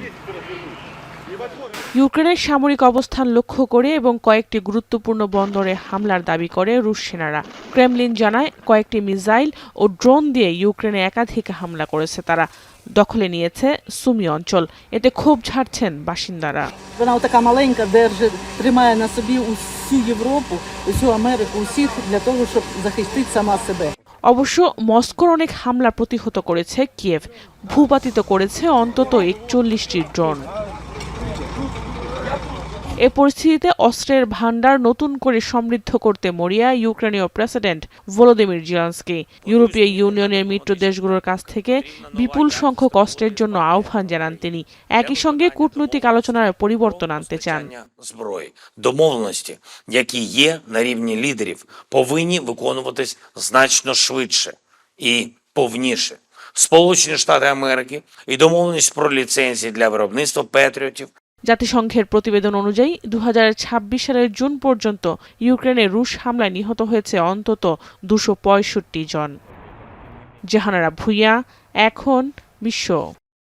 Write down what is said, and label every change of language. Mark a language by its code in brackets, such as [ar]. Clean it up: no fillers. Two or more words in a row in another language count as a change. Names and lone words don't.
[bn] ইউক্রেনের সামরিক অবস্থান লক্ষ্য করে এবং কয়েকটি গুরুত্বপূর্ণ বন্দরে হামলার দাবি করে রুশ সেনারা। ক্রেমলিন জানায় কয়েকটি মিসাইল ও ড্রোন দিয়ে ইউক্রেনে একাধিক হামলা করেছে তারা। দখলে নিয়েছে সুমি অঞ্চল। এতে ক্ষোভ ঝাড়ছেন বাসিন্দারা। [uk] Вона така маленька, держить, тримає на собі усю Європу, усю Америку, усіх для того, щоб захистити сама себе. [bn] অবশ্য মস্কোর অনেক হামলা প্রতিহত করেছে কিয়েভ। ভূপাতিত করেছে অন্তত ৪১টি ড্রোন। এ পরিস্থিতিতে অস্ত্রের ভান্ডার নতুন করে সমৃদ্ধ করতে মরিয়া ইউক্রেনীয় প্রেসিডেন্ট ভলোদিমির জেলেনস্কি। ইউরোপীয় ইউনিয়নের মিত্র দেশগুলোর কাছ থেকে বিপুল সংখ্যক অস্ত্রের জন্য আহ্বান জানান তিনি। একই সঙ্গে কূটনৈতিক আলোচনার পরিবর্তন আনতে চান। [uk] Домовленості, які є на рівні лідерів, повинні виконуватись значно швидше і повніше. Сполучені Штати Америки і домовленість про ліцензії для виробництва патріотів. [bn] জাতিসংঘের প্রতিবেদন অনুযায়ী 2026 সালের জুন পর্যন্ত ইউক্রেনে রুশ হামলায় নিহত হয়েছে অন্তত 265 জন। জাহানারা ভুঁইয়া, এখন বিশ্ব।